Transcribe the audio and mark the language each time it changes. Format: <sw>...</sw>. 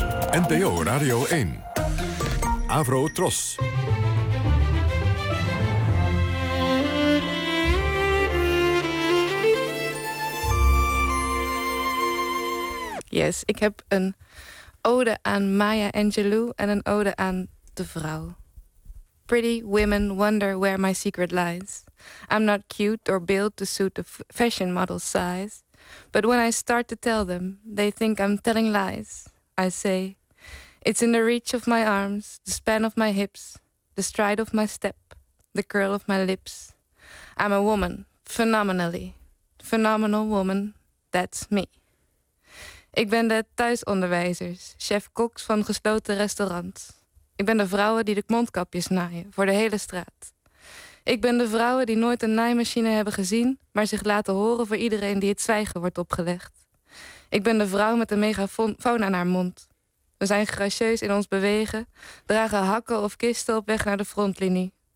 <nl>NPO Radio 1. Avro Tros. Yes, ik heb een ode aan Maya Angelou en een ode aan de vrouw.</nl> <en>Pretty women wonder where my secret lies. I'm not cute or built to suit the fashion model's size. But when I start to tell them, they think I'm telling lies. I say, it's in the reach of my arms, the span of my hips, the stride of my step, the curl of my lips. I'm a woman, phenomenally. Phenomenal woman, that's me.</en> <nl>Ik ben de thuisonderwijzers, chef-koks van gesloten restaurants. Ik ben de vrouwen die de mondkapjes naaien voor de hele straat. Ik ben de vrouwen die nooit een naaimachine hebben gezien, maar zich laten horen voor iedereen die het zwijgen wordt opgelegd. Ik ben de vrouw met een megafoon aan haar mond. We zijn gracieus in ons bewegen, dragen hakken of kisten op weg naar de frontlinie.</nl>